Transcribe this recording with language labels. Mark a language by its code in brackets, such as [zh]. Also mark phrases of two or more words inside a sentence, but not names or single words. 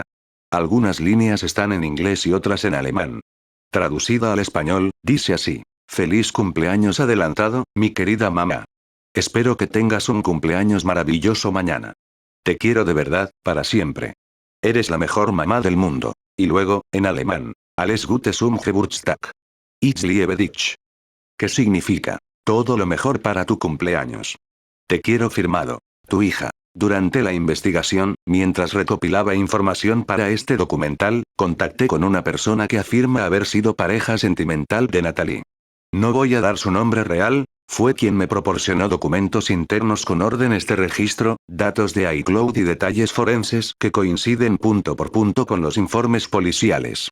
[es] Algunas líneas están en inglés y otras en alemán. Traducida al español, dice así: Feliz cumpleaños adelantado, mi querida mamá. Espero que tengas un cumpleaños maravilloso mañana. Te quiero de verdad, para siempre. Eres la mejor mamá del mundo. Y luego, en alemán, [de] Alles Gute zum Geburtstag. Ich liebe dich. [es] ¿Qué significa? Todo lo mejor para tu cumpleaños. Te quiero firmado. Tu hija. Durante la investigación, mientras recopilaba información para este documental, contacté con una persona que afirma haber sido pareja sentimental de Natalie. No voy a dar su nombre real, fue quien me proporcionó documentos internos con órdenes de registro, datos de iCloud y detalles forenses que coinciden punto por punto con los informes policiales.